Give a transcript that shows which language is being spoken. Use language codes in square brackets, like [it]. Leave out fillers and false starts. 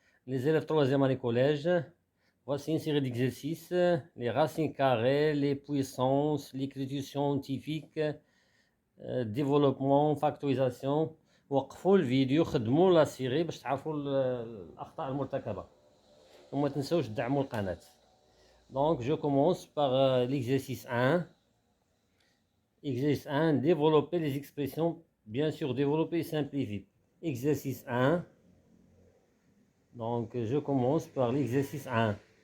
[fr] Les élèves 3e année collège, voici une série d'exercices, les racines carrées, les puissances, l'écriture scientifique, développement, factorisation. [ar] وقفوا الفيديو خدموا لا سيري باش تعرفوا الأخطاء المرتكبة وما تنسوش تدعموا القناة. [fr] Donc je commence par l'exercice 1. Exercice 1, développer les expressions, bien sûr développer et simplifier. Exercice 1. Donc je commence par l'exercice 1.